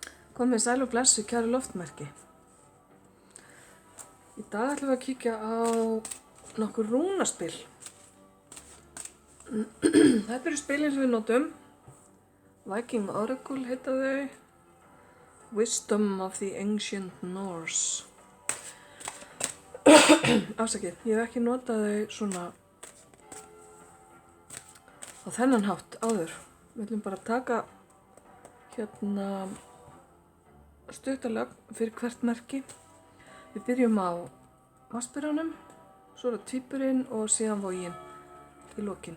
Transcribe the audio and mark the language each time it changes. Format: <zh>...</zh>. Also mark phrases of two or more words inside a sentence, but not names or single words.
<is>Komið sæl og blessu, kæru loftmerki. Í dag ætlum við að kíkja á nokkur rúnaspil. Þetta eru spilin sem við notum. Viking Oracle heita þau. Wisdom of the Ancient Norse. Afsakið, ég hef ekki notað þau svona á þennan hátt áður. Við ætlum bara að taka hérna stuttalögn fyrir hvert merki. Við byrjum á vatnsberanum, svo er það tvíburinn og síðan voginn í lokin.</is>